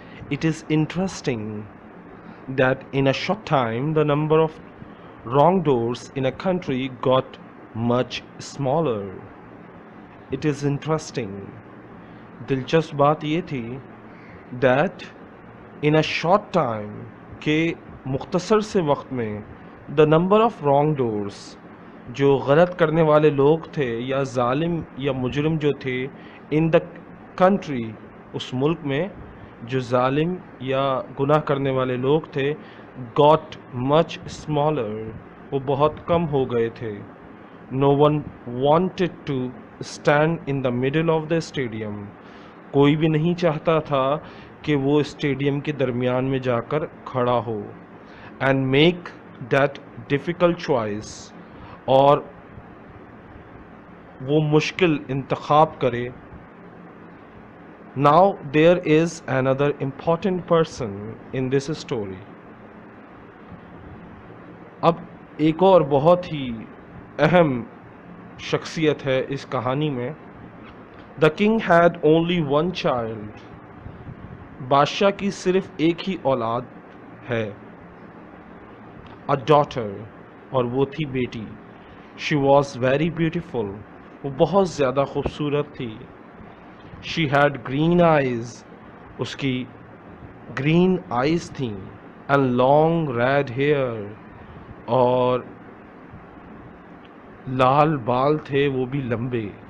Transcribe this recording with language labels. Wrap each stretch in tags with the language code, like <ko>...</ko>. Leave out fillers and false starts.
<en>It is interesting that in a short time the number of wrongdoers in a country got much smaller. It is interesting.</en> <ur>دلچسپ بات یہ تھی</ur> <en>that in a short time,</en> <ur>کہ مختصر سے وقت میں,</ur> <en>the number of wrongdoers,</en> <ur>جو غلط کرنے والے لوگ تھے یا ظالم یا مجرم جو تھے,</ur> <en>in the country,</en> <ur>اس ملک میں جو ظالم یا گناہ کرنے والے لوگ تھے,</ur> <en>got much smaller,</en> <ur>وہ بہت کم ہو گئے تھے.</ur> <en>no one wanted to stand in the middle of the stadium,</en> <ur>کوئی بھی نہیں چاہتا تھا کہ وہ اسٹیڈیم کے درمیان میں جا کر کھڑا ہو.</ur> <en>and make that difficult choice,</en> <ur>اور وہ مشکل انتخاب کرے.</ur> <en>Now there is another important person in this story.</en> <ur>اب ایک اور بہت ہی اہم شخصیت ہے اس کہانی میں.</ur> <en>The king had only one child.</en> <ur>بادشاہ کی صرف ایک ہی اولاد ہے.</ur> <en>A daughter,</en> <ur>اور وہ تھی بیٹی.</ur> <en>She was very beautiful.</en> <ur>وہ بہت زیادہ خوبصورت تھی.</ur> <en>She had green eyes,</en> <ur>اس کی</ur> <en>green eyes</en> <ur>تھیں,</ur> <en>and long red hair,</en> <ur>اور لال بال تھے وہ بھی لمبے.</ur>